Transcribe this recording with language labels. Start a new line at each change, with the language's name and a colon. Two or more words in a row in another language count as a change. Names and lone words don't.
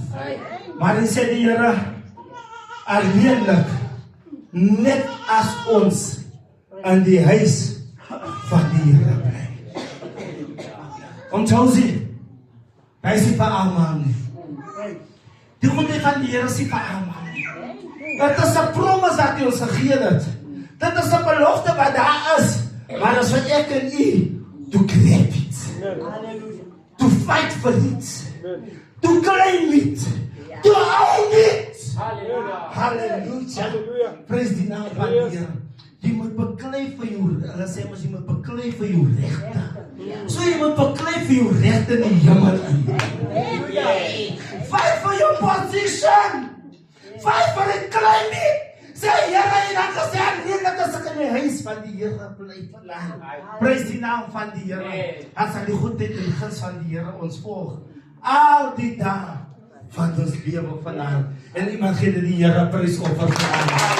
Afrikaans: Maar hy sê die Here, alleenlik, net as ons in die huis van die Here bly. Onthou sy, hy is nie vir almal nie. Die goedheid van die Here is nie vir almal nie. Dit is 'n promise wat U ons gegee het. Dit is 'n belofte wat daar is. Maar as vir ek en U
English: to grab it,
Afrikaans: Halleluja.
English: to fight for it, Amen. to claim it, to own it. Hallelujah. Hallelujah. Hallelujah.
Afrikaans: Praise die naam van die Here. Jy moet beklei vir jou, hulle sê mos jy moet beklei vir jou regte. So jy moet beklei vir jou regte in die hemel in.
English: Fight for your position. Fight for it, claim it.
Afrikaans: Sê Here, jy dan gesê nee, dat as ek in die huis van die Here bly verlang. Praise die naam van die Here. As al die goedheid en guns van die Here ons volg al die dae van ons lewe vanaand. En iemand gee dit die Here prys offer vanaand.